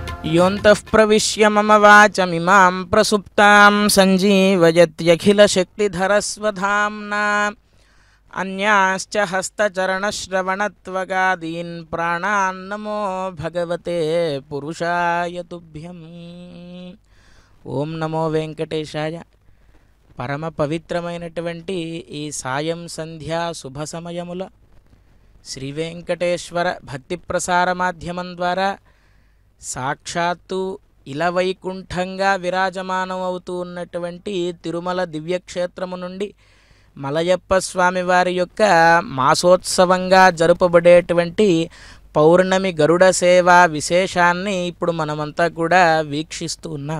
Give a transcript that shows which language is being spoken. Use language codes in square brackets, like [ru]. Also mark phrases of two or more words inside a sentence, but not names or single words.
[sa] योऽन्तः प्रविश्य मम वाचमिमां प्रसुप्तां सञ्जीवयत्यखिलशक्तिधरस्वधाम्ना अन्याश्च हस्तचरणश्रवणत्वगादीन् प्राणान्नमो भगवते पुरुषाय तुभ्यम्। ఓం నమో వెంకటేశాయ. [te] పరమ పవిత్రమైనటువంటి ఈ సాయం సంధ్యా శుభ సమయముల శ్రీ వెంకటేశ్వర భక్తి ప్రసార మాధ్యమం ద్వారా సాక్షాత్తు ఇలవైకుంఠంగా విరాజమానం అవుతూ ఉన్నటువంటి తిరుమల దివ్యక్షేత్రము నుండి మలయప్ప స్వామి వారి యొక్క మాసోత్సవంగా జరుపబడేటువంటి పౌర్ణమి గరుడ సేవా విశేషాన్ని ఇప్పుడు మనమంతా కూడా వీక్షిస్తూ ఉన్నాం.